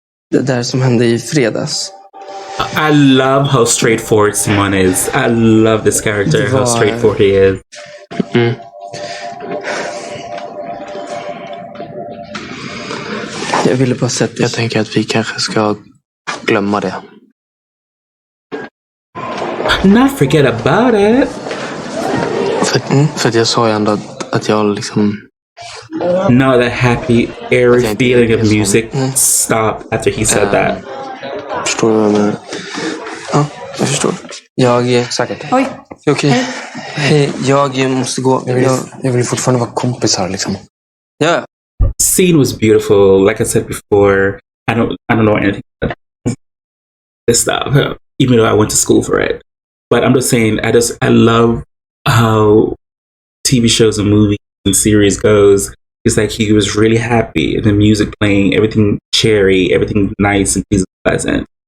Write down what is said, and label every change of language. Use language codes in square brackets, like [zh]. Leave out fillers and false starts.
[sv] Det där som hände i fredags. [en] I love how straightforward Simon is. I love this character, how straightforward he is. [sv] Jag ville bara säga att jag tänker att vi kanske ska glömma det. [en] Not forget about it. [sv] För att jag sa ju ändå att jag liksom... [en] No, that happy, airy feeling of music stopped after he said that. [sv] Förstår du vad jag menar? Ja, jag förstår. Säkert. Oj. Okej. Hej, jag måste gå. Jag vill fortfarande vara kompisar liksom. Ja. [en] Scene was beautiful. Like I said before, I don't know anything about this stuff. even though I went to school for it. But I'm just saying, I love how TV shows and movies and series goes. It's like he was really happy, the music playing, everything cherry, everything nice and pleasant.